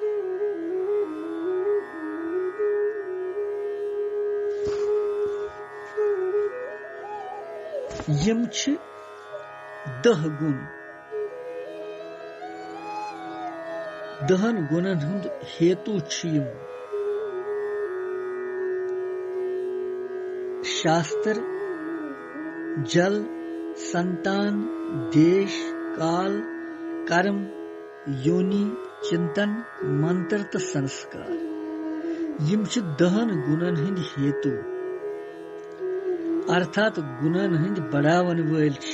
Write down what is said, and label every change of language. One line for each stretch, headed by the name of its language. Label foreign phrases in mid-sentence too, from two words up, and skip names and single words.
Kashmiri: यम छ 10 गुण। 10 गुणन हुंद हेतु छ यम शास्त्र, जल, संतान, देश, काल, कर्म, योनि, चिंतन, मंत्र तो संस्कार। यम 10 गुणन हिंद हेतु अर्थात गुणन हिंद बढ़ावन वल